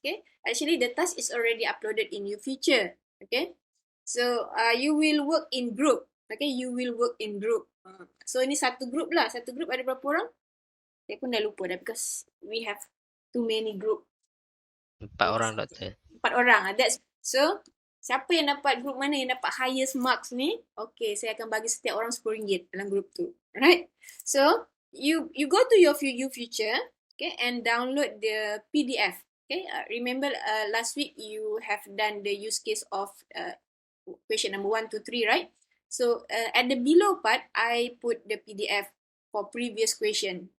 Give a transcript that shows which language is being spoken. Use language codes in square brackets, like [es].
[en] Okay, actually the task is already uploaded in your feature. Okay, so you will work in group. Okay, you will work in group. So [ms] ini satu group lah. Satu group ada berapa orang? Saya pun dah lupa dah [en] because we have too many group. [ms] 4 orang, Doktor. 4 orang. [en] That's so. [ms] Siapa yang dapat group mana yang dapat highest marks ni? Okay, saya akan bagi setiap orang RM10 dalam group tu. Alright. [en] So you go to your future, okay, and download the PDF. Okay. Remember last week you have done the use case of question number 1 to 3, right? So at the below part, I put the PDF for previous question.